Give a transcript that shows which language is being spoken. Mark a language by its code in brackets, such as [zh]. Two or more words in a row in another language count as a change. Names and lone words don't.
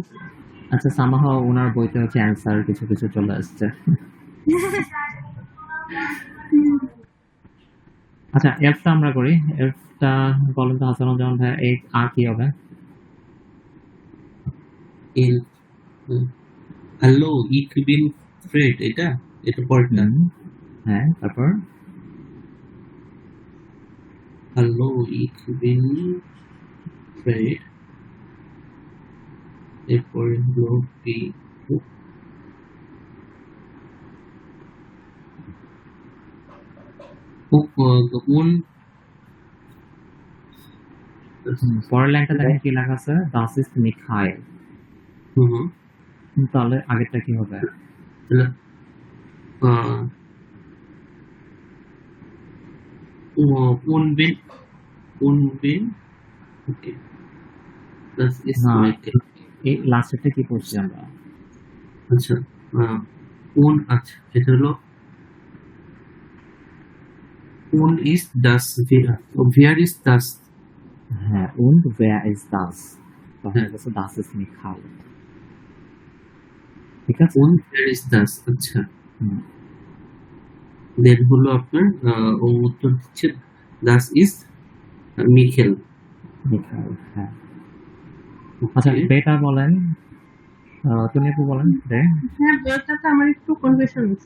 [bn] আচ্ছা, সামাহাও ওনার বইতে হচ্ছে অ্যান্সার কিছু কিছু চলে আসছে। আচ্ছা, এফটা আমরা করি। এফটা বলেন তো হাসানুজ্জামান ভাই, এই আর কি হবে? [de] হ্যালো ich bin Fred, [bn] এটা পরেরটা। হ্যাঁ, তারপর [de] হ্যালো ich bin Fred, [bn] এরপরে হলো কি und পরের লাইনটা দেখেন কি লেখা আছে, [de] das ist Michael। [bn] তাহলে আগেরটা কি হবে? [de] Unbin, okay, das ist [bn] না, [de] Michael। [bn] এই লাস্টেরটা কি পড়ছি আমরা? আচ্ছা, আচ্ছা, এটা হলো [de] und ist das wer ist das? হ্যাঁ, und wer ist das? [bn] তখন হচ্ছে [de] das ist Michael, [bn] ঠিক আছে। [de] und wer ist das? [bn] আচ্ছা, হুম, দেন হলো আপনার উত্তর দিচ্ছে [de] das ist Michael। [bn] Michael, হ্যাঁ। আচ্ছা, বেটা বলেন, তুমি একটু বলেন রে। হ্যাঁ, বইটাতে আমার একটু কনফিউশন হচ্ছে।